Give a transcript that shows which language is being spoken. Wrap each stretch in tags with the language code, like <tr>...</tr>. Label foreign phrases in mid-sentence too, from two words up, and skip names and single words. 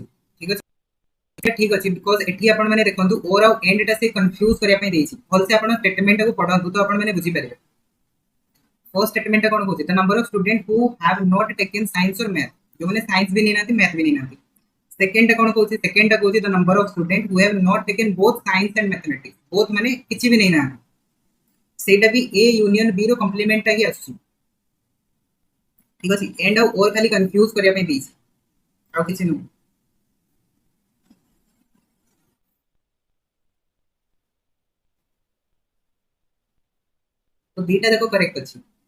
<or>ଠିକ ଅଛି, ଏଟା ଠିକ ଅଛି, ବିକଜ ଏଠି ଆପଣ ମାନେ ଦେଖନ୍ତୁ ଔର ଆଉ ଏଣ୍ଡ ଟା ସେ କନଫ୍ୟୁଜ କରିଆ ପଇ ଦେଛି, ଭଲ ସେ ଆପଣ ଷ୍ଟେଟମେଣ୍ଟ କୋ ପଢନ୍ତୁ ତ ଆପଣ ମାନେ ବୁଝି ପରିବେ।</or> <en>first statement</en> <or>ଟା କୋନ କହଛି,</or> <en>the number of student who have not taken science or math,</en> <or>ଯୋ ମାନେ ସାଇନ୍ସ ଭି ନହିଁ ନାନ୍ତି ମ୍ୟାଥ ଭି ନହିଁ ନାନ୍ତି। ସେକେଣ୍ଡ ଟା କୋନ କହଛି, ସେକେଣ୍ଡ ଟା କହଛି</or> <en>the number of student who have not taken both science and mathematics,</en> <or>ବୋଥ ମାନେ କିଛି ଭି ନହିଁ ନାନ୍ତି, ସେଟା ଭି ଏ ୟୁନିଅନ ବି ର କମ୍ପ୍ଲିମେଣ୍ଟ ଟା ହି ଆଛି, ଠିକ ଅଛି। ଏଣ୍ଡ ଔର ଖାଲି କନଫ୍ୟୁଜ କରିଆ ପଇ ଦେଛି, ଆଉ କିଛି ନୁ। ତ ଦୀଟା ଦେଖୋ କରେକ୍ଟ ଅଛି।</or>